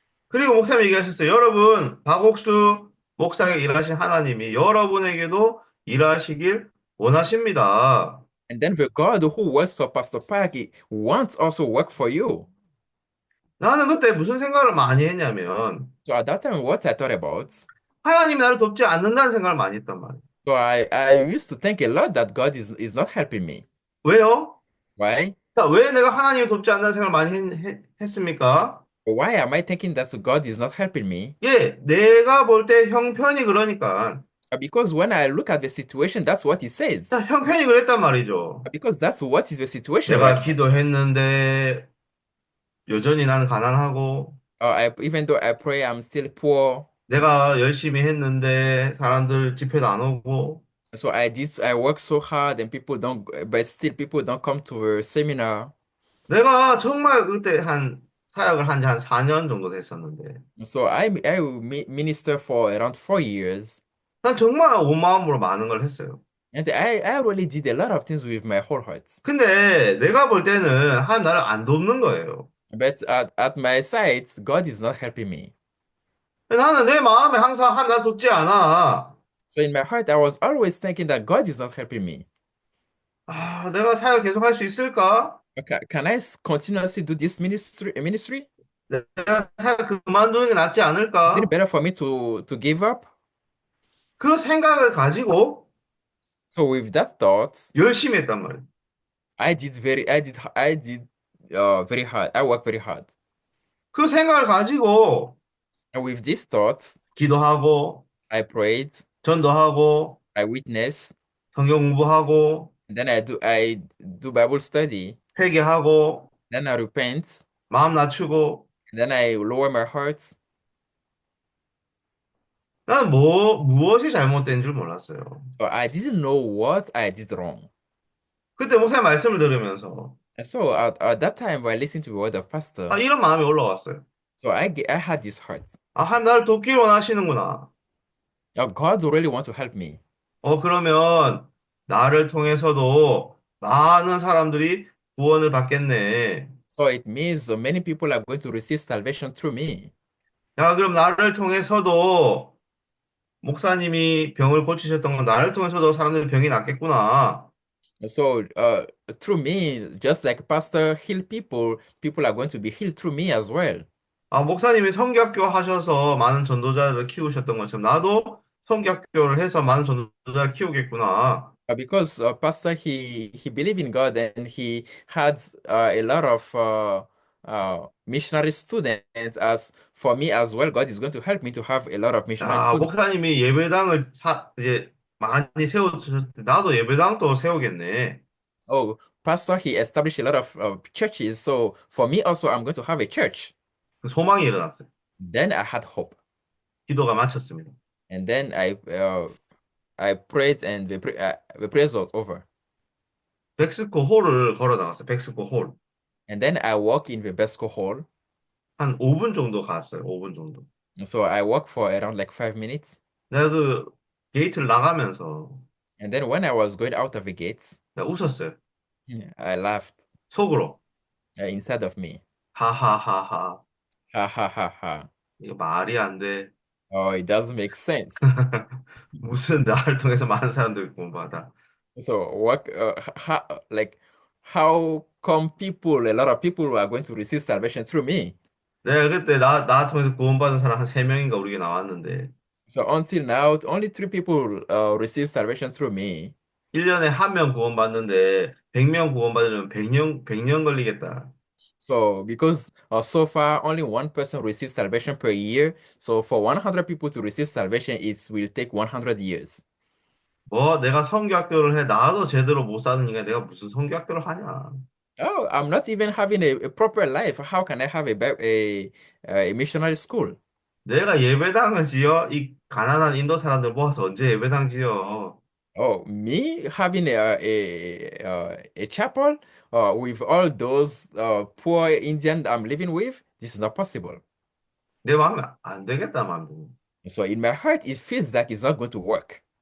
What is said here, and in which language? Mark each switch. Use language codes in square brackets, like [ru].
[ko] 그리고 목사님이 얘기하셨어요. 여러분 박옥수 목사에게 일하신 하나님이 여러분에게도 일하시길 원하십니다. [en] And then the God who works for Pastor Park he wants also work for you. [ko] 나는 그때 무슨 생각을 많이 했냐면 [en] So at that time, what I thought about, [ko] 하나님이 나를 돕지 않는다는 생각을 많이 했단 말이에요. [en] so I used to think a lot that God is not helping me. [ko] 왜요? [en] Why? [ko] 자, 왜 내가 하나님을 돕지 않는다는 생각을 많이 했습니까? [en] Why am I thinking that God is not helping me? [ko] 예, 내가 볼 때 형편이 그러니까. [en] Because when I look at the situation, that's what it says. [ko] 자, 형편이 그랬단 말이죠. [en] Because that's what is the situation [ko] 내가 [en] right [ko] 기도했는데 여전히 나는 가난하고 [en] now. Even though I pray, I'm still poor. [ko] 내가 열심히 했는데 사람들 집회도 안 오고 [en] So I work so hard and but still people don't come to the seminar. [ko] 내가 정말 그때 사역을 한 지 한 4년 정도 됐었는데 [en] So I minister for around 4 years. [ko] 난 정말 온 마음으로 많은 걸 했어요. [en] And I really did a lot of things with my whole heart. [ko] 근데 내가 볼 때는 하나님 나를 안 돕는 거예요. [en] But at my side, God is not helping me. [ko] 나는 내 마음에 항상 하나님 나를 돕지 않아. [en] So in my heart, I was always thinking that God is not helping me. [ko] 아, 내가 사역 계속 할 수 있을까? [en] Okay, can I continuously do this ministry? [ko] 내가 사역 그만두는 게 낫지 않을까? [en] it better for me to give up? [ko] 그 생각을 가지고 [en] So with that thought, [ko] 열심히 했단 말이에요. [en] I did very hard. I worked very hard. [ko] 그 생각을 가지고 [en] And with this thought, [ko] 기도하고 [en] I prayed, [ko] 전도하고 [en] I witnessed, [ko] 성경 공부하고 [en] and then I do Bible study, [ko] 회개하고 [en] then I repent, [ko] 마음 낮추고 [en] then I lower my heart. [ko] 나는 무엇이 잘못된 줄 몰랐어요. [en] So I didn't know what I did wrong. [ko] 그때 목사님 말씀을 들으면서, [en] And so at that time, when I listened to the word of 아, pastor, [ko] 이런 마음이 올라왔어요. [en] so I had this heart. [ko] 아, 한 나를 돕길 원하시는구나. [en] God really want to help me. [ko] 그러면 나를 통해서도 많은 사람들이 구원을 받겠네. [en] So it means many people are going to receive salvation through me. [ko] 야, 그럼 나를 통해서도 목사님이 병을 고치셨던 건 나를 통해서도 사람들이 병이 낫겠구나. [en] So through me, just like pastor heal people, people are going to be healed through me as well. [ko] 아, 목사님이 성교학교 하셔서 많은 전도자를 키우셨던 것처럼 나도 성교학교를 해서 많은 전도자를 키우겠구나. [en] Because pastor he believed in God and he had a lot of missionary students. As for me as well, God is going to help me to have a lot of missionary 야, students. [ko] 목사님이 예배당을 이제 많이 세워주셨을 때 나도 예배당도 세우겠네. [en] Oh, pastor he established a lot of churches. So for me also, I'm going to have a church. [ko] 그 소망이 일어났어요. [en] Then I had hope, [ko] 기도가 마쳤습니다. [en] and then I prayed, and the prayer was over. [ko] 백스코 홀을 걸어 나갔어요. 백스코 홀. [en] And then I walk in the Besco Hall. [ko] 한 5분 정도 갔어요. 5분 정도. [en] So I walk for around like 5 minutes. [ko] 내가 그 게이트를 나가면서 [en] And then when I was going out of the gates, [ko] 내가 웃었어요. [en] I laughed [ko] 속으로. [en] inside of me. 하하하하. Ha ha ha ha. [ko] 이거 말이 안 돼. [en] Oh, it doesn't make sense. [ko] 무슨 나를 통해서 많은 사람들이 구원받아. [en] So what, like, how come a lot of people are going to receive salvation through me? [ko] 내가 그때 나 통해서 구원받은 사람 한 3명인가 우리가 나왔는데 [en] So until now, only 3 people receive salvation through me. [ko] 1년에 한 명 구원받는데 100명 구원받으려면 100년 걸리겠다. [en] So because so far only one person receives salvation per year, so for 100 people to receive salvation, it will take 100 years. [ko] 뭐 내가 성교학교를 해 나도 제대로 못 사느니까 내가 무슨 성교학교를 하냐. [en] Oh, I'm not even having a proper life. How can I have a missionary school? [ko] 내가 예배당을 지어 이 가난한 인도 사람들 모아서 언제 예배당 지어. [en] Oh, me having a chapel with all those poor Indians I'm living with, this is not possible. [ko] 내 마음에 안 되겠다 마음이. [en] So in my heart, it feels like it's not going to work.